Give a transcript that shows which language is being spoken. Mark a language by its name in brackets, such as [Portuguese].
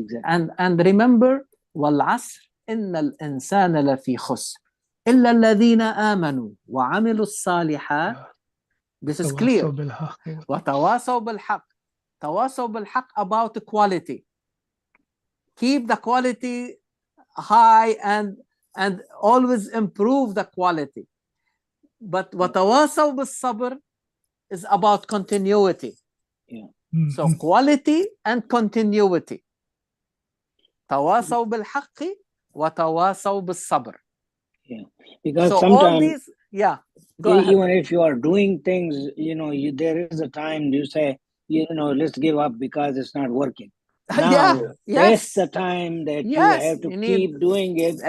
[English] And remember, [Arabic] وَالْعَصْرِ إِنَّ الْإِنسَانَ لَفِي خُسْرٍ إِلَّا الَّذِينَ آمَنُوا وَعَمِلُوا الصَّالِحَاتِ. [English] This is clear. [Arabic] وَتَوَاصَوْا بِالْحَقِّ. تَوَاصَوْا بِالْحَقِّ [English] about quality. Keep the quality high and always improve the quality. But [Arabic] وَتَوَاصَوْا بِالصَّبْرِ [English] is about continuity. So quality and continuity. [Arabic] تواصوا بالحق وتواصوا بالصبر. [English] Because so sometimes all these, go ahead. Even if you are doing things, there is a time you say, let's give up because it's not working. Now, that's the time that you have to keep doing it.